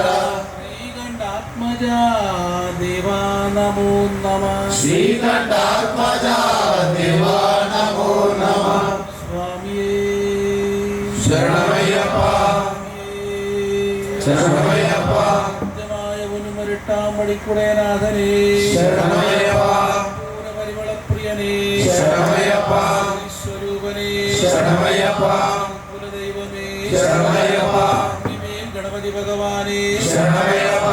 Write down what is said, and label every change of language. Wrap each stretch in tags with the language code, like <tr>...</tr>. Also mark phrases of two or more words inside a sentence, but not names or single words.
<sa>శ్రీకంఠాత్మజ దేవా నమో నమః శ్రీకంఠాత్మజ దేవా నమో నమః</sa> <ml>స్వామియే శరణమయ్యప్ప శరణమయ్యప్ప സത്യമായ ഉന്മരിട്ടാമടിക്കുടേനാഥനേ ശരണമയ്യപ്പ പരിമളപ്രിയനേ ശരണമയ്യപ്പ സ്വരൂപനേ ശരണമയ്യപ്പ കുലദൈവമേ ശരണമയ്യപ്പ മേൽ ഗണപതി ഭഗവാനേ ശരണമയ്യപ്പ</ml>